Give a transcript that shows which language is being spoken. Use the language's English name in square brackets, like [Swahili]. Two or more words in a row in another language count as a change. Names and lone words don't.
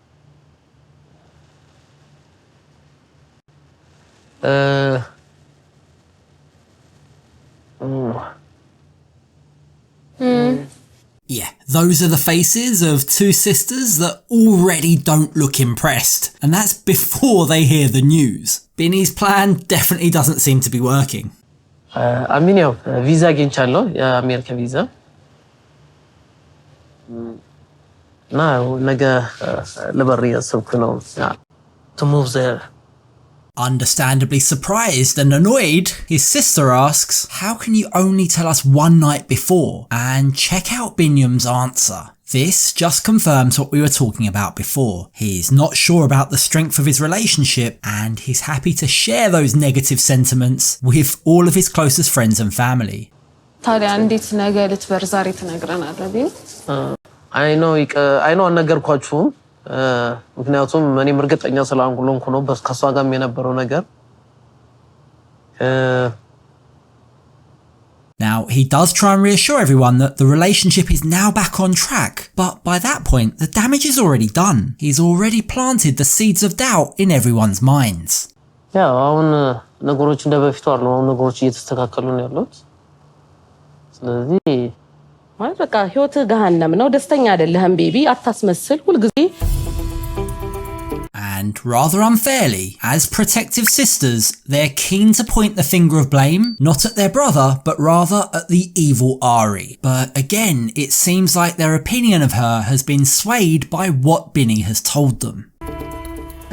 [English] Yeah, those are the faces of 2 sisters that already don't look impressed. And that's before they hear the news. Bini's plan definitely doesn't seem to be working. [Amharic] Biniyam, visa አግኝቻለሁ የአሜሪካ ቪዛ እና ነገ ልበር እያሰብኩ ነው [English] to move there. Understandably surprised and annoyed, his sister asks, how can you only tell us one night before? And check out Biniyam's answer. This just confirms what we were talking about before. He's not sure about the strength of his relationship, and he's happy to share those negative sentiments with all of his closest friends and family. [Amharic] ታዲያ እንዴት ነገ ልትበር ዛሬ ትነግረናለህ ቢኒ? [English] I know [Amharic] አልነገርኳችሁም ምክንያቱም እኔም እርግጠኛ ስላልሆንኩ ነው ከሷ ጋርም የነበረው ነገር. [English] Now, he does try and reassure everyone that the relationship is now back on track, but by that point, the damage is already done. He's already planted the seeds of doubt in everyone's minds. [Amharic] ያው አሁን ነገሮች እንደበፊቱ አይደሉም ነገሮች እየተስተካከሉ ነው ያሉት ስለዚህ ማለት በቃ ህይወት ገሃነም ነው ደስተኛ አይደለህም ቤቢ አታስመስል ሁሉ ጊዜ. [English] And rather unfairly, as protective sisters, they're keen to point the finger of blame, not at their brother, but rather at the evil Ari. But again, it seems like their opinion of her has been swayed by what Bini has told them.